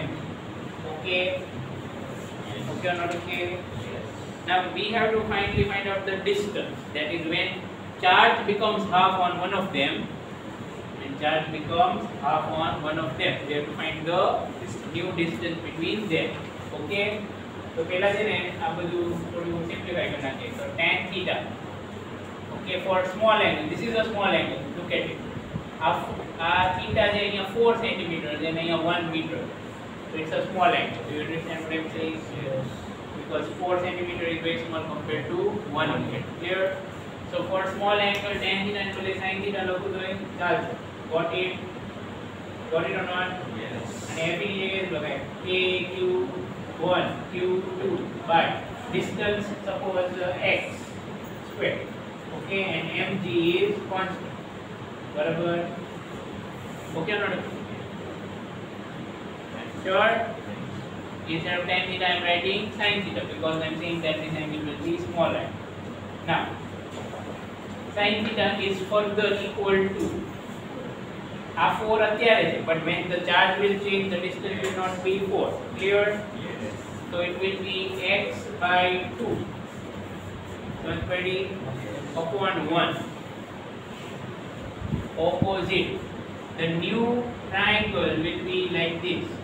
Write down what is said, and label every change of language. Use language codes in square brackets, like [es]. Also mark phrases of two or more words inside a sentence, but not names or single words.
[en] Okay. Okay or not okay? Now we have to finally find out the distance. That is when charge becomes half on one of them. When charge becomes half on one of them, we have to find the new distance between them. Okay. [gu] So પહેલા છે ને આ બધું થોડું સિમ્પ્લિફાઈ કરી નાખીએ. [en] So tan theta. Okay, for small angle. This is a small angle. Look at it. Theta is here 4 centimeters and here 1 meter. So it's a small angle. Do you understand what I'm saying? Yes. Because 4 centimeters is very small compared to 1 meter. Clear? So for small angle, tan theta and sin theta [gu] લખું તો ચાલશે. [en] Got it? Got it or not? Yes. And every is લખાય Q1, Q2 by distance suppose x square. Okay, and mg is constant. बराबर? Okay or not? Sure? Instead of tan theta I am writing sin theta because I am saying that this angle will be smaller. Now, sin theta is further equal to 4 [gu] અત્યારે છે, [en] but when the charge will change, the distance will not be 4. Clear? Yes. So it will be x by 2. So it's pretty upon 1. Opposite. The new triangle will be like this.